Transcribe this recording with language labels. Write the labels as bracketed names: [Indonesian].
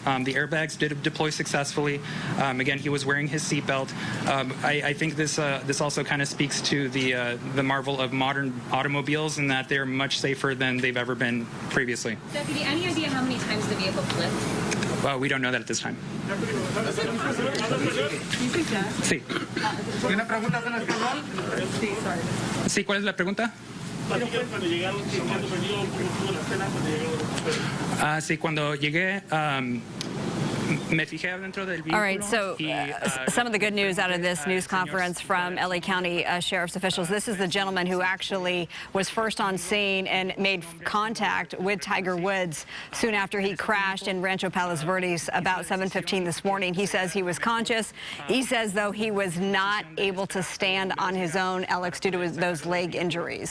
[English] The airbags did deploy successfully. Again, he was wearing his seatbelt. I think this also kind of speaks to the marvel of modern automobiles in that they're much safer than they've ever been previously. Deputy, any idea how many times the vehicle flipped? Well, we don't know that at this time. [Spanish] Sí. ¿Tiene preguntas en español? Sí, ¿cuál es la pregunta? Sí, cuando llegué, me fijé dentro del vehículo. [English] All right, so some of the good news out of this news conference from LA County Sheriff's officials. This is the gentleman who actually was first on scene and made contact with Tiger Woods soon after he crashed in Rancho Palos Verdes about 7:15 this morning. He says he was conscious. He says, though, he was not able to stand on his own, Alex, due to those leg injuries.